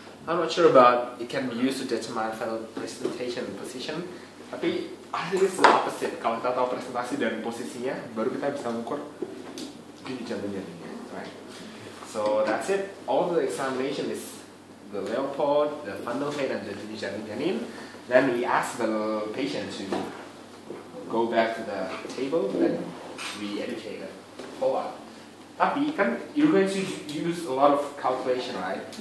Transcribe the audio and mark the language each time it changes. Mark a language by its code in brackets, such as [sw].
[en] I'm not sure about it can be used to determine final presentation and position. Tapi actually it's the opposite. [id] Kalau kita tahu presentasi dan posisinya, baru kita bisa mengukur janin-janinnya. [en] Right. So that's it. All the examination is the Leopold, the fundal height, and the janin. Then we ask the patient to go back to the table. Then we educate them. Follow up. [id] Tapi kan [en] you're going to use a lot of calculation, right?